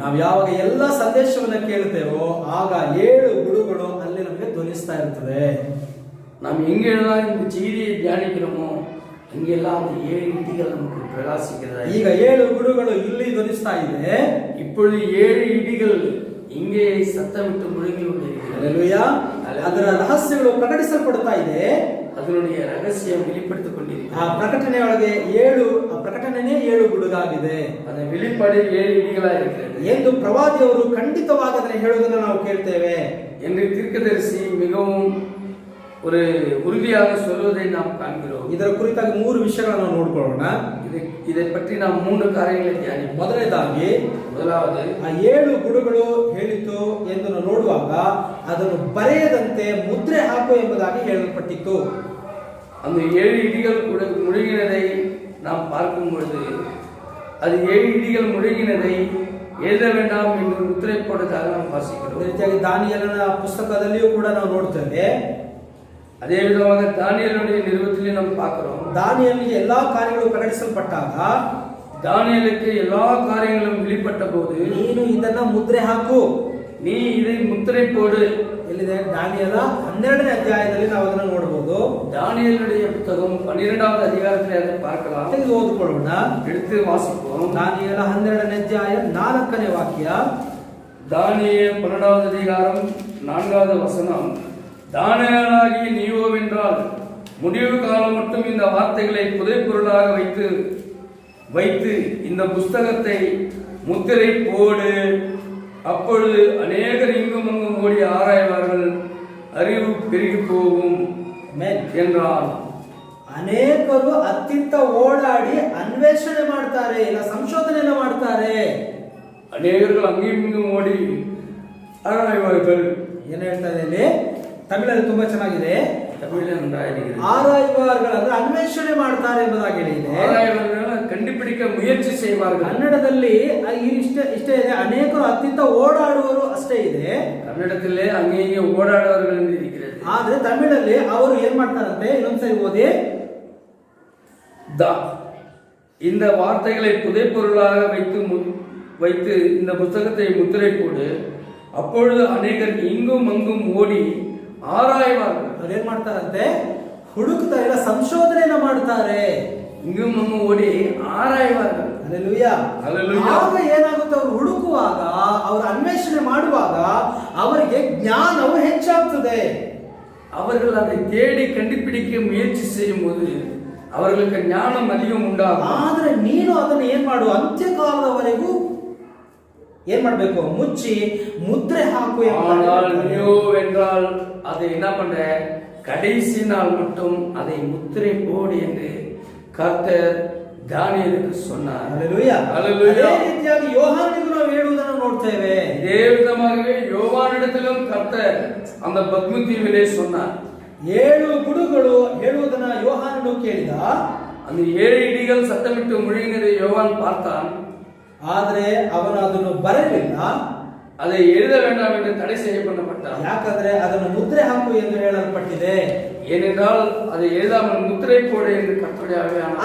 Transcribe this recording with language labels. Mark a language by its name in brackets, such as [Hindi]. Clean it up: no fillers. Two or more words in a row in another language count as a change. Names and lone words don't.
[Kannada] ನಾವು ಯಾವಾಗ ಎಲ್ಲ ಸಂದೇಶವನ್ನ ಕೇಳ್ತೇವೋ ಆಗ 7 ಗುಡುಗಳು ಅಲ್ಲಿ ನಮಗೆ ಧ್ವನಿಸ್ತಾ ಇರ್ತದೆ. [Tamil] நாம் எங்கெல்லாம் இந்த செய்தியை தியானிக்கிறோமோ இங்கெல்லாம் அந்த 7 இடிகள் நமக்கு பிரகாசிக்கிறதா. [Kannada] ಈಗ 7 ಗುಡುಗಳು ಇಲ್ಲಿ ಧ್ವನಿಸ್ತಾ ಇದೆ. [Tamil] இப்பொழுது 7 இடிகள் இங்கே சத்தமிட்டு முழங்கி கொண்டிருக்கிறது. [Kannada] ಹಲ್ಲೆಲೂಯಾ. ಅದರ ರಹಸ್ಯಗಳು ಪ್ರಕಟಿಸಲ್ಪಡ್ತಾ ಇದೆ. [Tamil] அதனுடைய ரகசியம் வெளிப்படுத்திக் கொண்டிருக்கிறது. [Kannada] ಆ ಪ್ರಕಟಣೆಯೊಳಗೆ 7 ಗುಡುಗಾಗಿದೆ. [Tamil] அந்த வெளிப்பாடு 7 இடிகளா இருக்கிறது [Kannada] ಎಂದು ಪ್ರವಾದಿಯವರು ಖಂಡಿತವಾಗಿ ಅದನ್ನು ಹೇಳುವುದನ್ನು ನಾವು ಕೇಳ್ತೇವೆ. [Tamil] என்று தீர்க்கதரிசி மிகவும் ஒரு உறுதியாக சொல்வதை நாம் காண்கிறோம். [Kannada] ಇದರ ಕುರಿತಾಗಿ 3 ವಿಷಯಗಳನ್ನು ನಾವು ನೋಡಿಕೊಳ್ಳೋಣ. [Tamil] இதை பற்றி நாம் 3 காரியங்களை தியானிப்போம். [Kannada] ಮೊದಲನೇದಾಗಿ [Tamil] முதலாவது [Kannada] ಆ 7 ಗುಡುಗಳು ಹೇಳಿತು ಎಂದು ನಾವು ನೋಡುವಾಗ ಅದನ್ನು ಬರೆಯದಂತೆ ಮುದ್ರೆ ಹಾಕು ಎಂಬುದಾಗಿ ಹೇಳಲ್ಪಟ್ಟಿತ್ತು. [Tamil] அந்த 7 இடிகள் கூட முழுகினதை நாம் பார்க்கும் பொழுது அது 7 இடிகள் முழுகினதை எழுத வேண்டாம் என்று முத்திரை போட்டதாக நாம் வாசிக்கிறோம். [Kannada] ಅದೇ ರೀತಿಯಾಗಿ ದಾನಿಯೇಲನ ಪುಸ್ತಕದಲ್ಲಿಯೂ ಕೂಡ ನಾವು ನೋಡ್ತೇವೆ. [Tamil] அதே விதமாக தானியேலுடைய நிருபத்திலே நாம் பார்க்கிறோம். [Kannada] ದಾನಿಯೇಲನಿಗೆ ಎಲ್ಲಾ ಕಾರ್ಯಗಳು ಪ್ರಕಟಿಸಲ್ಪಟ್ಟಾಗ [Tamil] தானியேலுக்கு எல்லா காரியங்களும் வெளிப்பட்ட போது [Kannada] ನೀನು ಇದನ್ನ ಮುದ್ರೆ ಹಾಕು, [Tamil] நீ இதை முத்திரை போடு [Kannada] ಎಲ್ಲಿದೆ? ದಾನಿಯೇಲ 12ನೇ ಅಧ್ಯಾಯದಲ್ಲಿ ನಾವು ಅದನ್ನು ನೋಡಬಹುದು. [Tamil] தானியேலுடைய புத்தகம் 12வது அதிகாரத்திலே அதை பார்க்கலாம். [Kannada] ತೆಗೆದು ಓದಿಕೊಳ್ಳೋಣ. [Tamil] எடுத்து வாசிப்போம். [Kannada] ದಾನಿಯೇಲ 12ನೇ ಅಧ್ಯಾಯ 4ನೇ ವಾಕ್ಯ. [Tamil] தானியேல் 12வது அதிகாரம் 4வது வசனம். தானியேலாகிய நீயோவென்றால் முடிவு காலம் மட்டும் இந்த வார்த்தைகளை புதைப்பொருளாக வைத்து இந்த புஸ்தகத்தை முத்திரை போடு. அப்பொழுது அநேகர் இங்கும் அங்கும் ஓடி ஆராய்வார்கள், அறிவு பெருகி போகும் என்றார். [Kannada] ಅನೇಕರು ಅತ್ತಿತ್ತ ಓಡಾಡಿ ಅನ್ವೇಷಣೆ ಮಾಡ್ತಾರೆ, ಇಲ್ಲ ಸಂಶೋಧನೆಯನ್ನು ಮಾಡ್ತಾರೆ. [Tamil] அநேகர்கள் அங்கேயும் இங்கும் ஓடி ஆராய்வார்கள். [Kannada] ಏನು ಹೇಳ್ತಾ ಇದೆ ಇಲ್ಲಿ? ತಮಿಳಲ್ಲಿ ತುಂಬಾ ಚೆನ್ನಾಗಿದೆ. [Tamil] ஆராய்வார்கள் [Kannada] ಅಂದ್ರೆ ಅನ್ವೇಷಣೆ ಮಾಡ್ತಾರೆ ಎಂಬುದಾಗಿ ಹೇಳಿದೆ. [Tamil] கண்டுபிடிக்க முயற்சி செய்வார்கள். [Kannada] ಕನ್ನಡದಲ್ಲಿ ಇಷ್ಟೇ ಇದೆ, ಅನೇಕರು ಅತ್ತಿತ್ತ ಓಡಾಡುವರು ಅಷ್ಟೇ ಇದೆ. ಕನ್ನಡದಲ್ಲೇ ಹಂಗೆ ಓಡಾಡುವವರು ಎಂದು இருக்கிறது. ಆದ್ರೆ ತಮಿಳಲ್ಲಿ ಅವರು ಏನ್ ಮಾಡ್ತಾರಂತೆ, ಇನ್ನೊಂದ್ಸರಿ ಓದಿ. [Tamil] இந்த வார்த்தைகளை புதைப்பொருளாக வைத்து இந்த புத்தகத்தை முத்திரை போடு. அப்பொழுது அநேகர் இங்கும் அங்கும் ஓடி ಆರಾಯುವಾர்கள். [Kannada] ಅದೇನ್ ಮಾಡ್ತಾರಂತೆ? ಹುಡುಕ್ತಾರೆ, ಇಲ್ಲ ಸಂಶೋಧನೆಯನ್ನ ಮಾಡ್ತಾರೆ. [Tamil] இங்கும் அங்கு ஓடி ஆராய்வார்கள். [Kannada] ಹಲ್ಲೆಲೂಯಾ. ಆಗ ಏನಾಗುತ್ತೆ? ಅವರು ಹುಡುಕುವಾಗ, ಅವರು ಅನ್ವೇಷಣೆ ಮಾಡುವಾಗ ಅವರಿಗೆ ಜ್ಞಾನವು ಹೆಚ್ಚಾಗ್ತದೆ. [Tamil] அவர்கள் அதை தேடி கண்டுபிடிக்க முயற்சி செய்யும் போது அவர்களுக்கு ஞானம் அதிகம் உண்டாகும். [Kannada] ಆದ್ರೆ ನೀನು ಅದನ್ನು ಏನ್ ಮಾಡು? ಅಂತ್ಯಕಾಲದವರೆಗೂ ಏನ್ ಮಾಡ್ಬೇಕು? ಮುಚ್ಚಿ ಮುದ್ರೆ ಹಾಕು. [Tamil] என்றால் அதை என்ன பண்ற? கடைசி நாள் மட்டும் அதை முத்திரை போடு என்று கர்த்தர் தானியேலுக்கு சொன்னார். ஹல்லேலூயா. ஹல்லேலூயா. [Kannada] ಅದೇ ರೀತಿಯಾಗಿ ಯೋಹಾನನಿಗೂ ನಾವು ಹೇಳುವುದನ್ನು ನೋಡ್ತೇವೆ. [Tamil] இதே விதமாகவே யோவானிடத்திலும் கர்த்தர் அந்த பத்ம தீவிலே சொன்னார். [Kannada] 7 ಗುಡುಗಳು ಹೇಳುವುದನ್ನ ಯೋಹಾನನು ಕೇಳಿದ. [Tamil] அந்த 7 இடிகள் சத்தமிட்டு முழங்கினதை யோவான் பார்த்தான். [Kannada] ಆದ್ರೆ ಅವನು ಅದನ್ನು ಬರೆಯಲಿಲ್ಲ. [Tamil] அதை எழுத வேண்டாம் என்று தடை செய்யப்பட்டார். [Kannada] ಯಾಕಂದ್ರೆ ಅದನ್ನು ಮುದ್ರೆ ಹಾಕು ಎಂದು ಹೇಳಲ್ಪಟ್ಟಿದೆ. [Tamil] ஏனென்றால் அதை எழுதாமல் முத்திரை போடு என்று கர்த்தருடைய ஆவியானவர்